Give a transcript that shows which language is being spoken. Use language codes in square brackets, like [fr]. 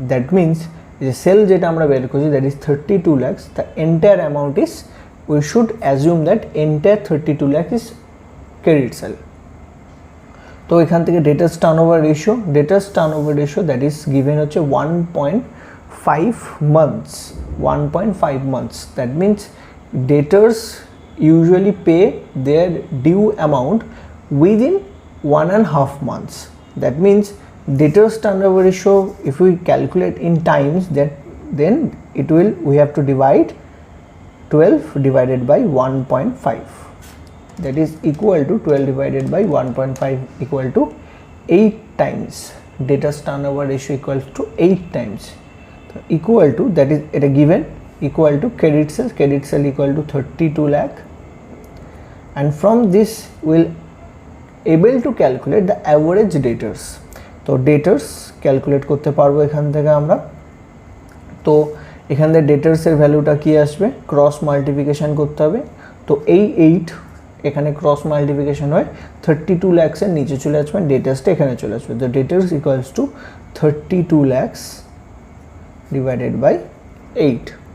[en] that means [bn] যে sell যেটা আমরা বের করছি [en] That is 32 lakhs, the entire amount is, we should assume that entire 32 lakhs is credit sale. [bn] তো এখান থেকে ডেটার্স turnover ratio that is given হচ্ছে 1.5 months, 1.5 months। [en] That means debtors usually pay their due amount within 1.5 months. That means debtors turnover ratio, if we calculate in times, that then we have to divide 12 divided by 1.5, that is equal to 12 divided by 1.5 equal to 8 times. Debtors turnover ratio equals to 8 times, so equal to, that is at a given, equal to credit sale equal to 32 lakh, and from this we'll able to calculate the average debtors. [bn] তো debtors calculate করতে পারবো এখান থেকে আমরা। তো এখান থেকে ডেটার্সের ভ্যালুটা কি আসবে, ক্রস মাল্টিপ্লিকেশন করতে হবে। তো এই 8 এখানে ক্রস মাল্টিপ্লিকেশন হয় 32 lakhsের নিচে চলে আসবে, ডেটার্সটা এখানে চলে আসবে। তো ডেটার্স equals to 32 lakhs divided by 8।